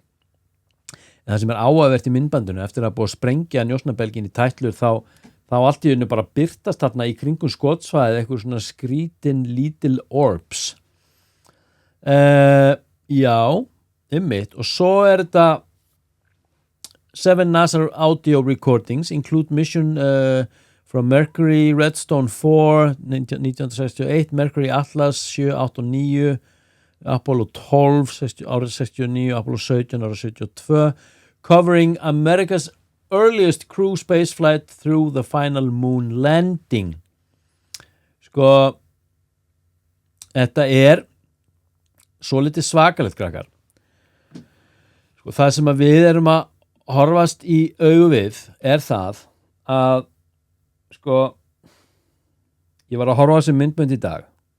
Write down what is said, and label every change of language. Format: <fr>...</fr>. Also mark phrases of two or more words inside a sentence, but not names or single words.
<is>En það sem er áhugavert í myndbandinu eftir að búið að sprengja njósnabelgin í tætlur þá allt í einu bara birtast þarna í kringum skotsvæðið eitthvað svona skrítin lítil orbs. Já, einmitt, og svo er þetta</is> <en>seven NASA audio recordings include mission from Mercury, Redstone 4 1968, Mercury Atlas 7, 8 og 9, Apollo 12 árið 69, Apollo 17 árið 72, covering America's earliest crew spaceflight through the final moon landing.</en> <is>Sko, þetta svolítið svakalegt, krakkar. Sko, það sem að við erum að horfast í augu við það að sko, ég var að horfa á þessi myndbönd í dag.</is>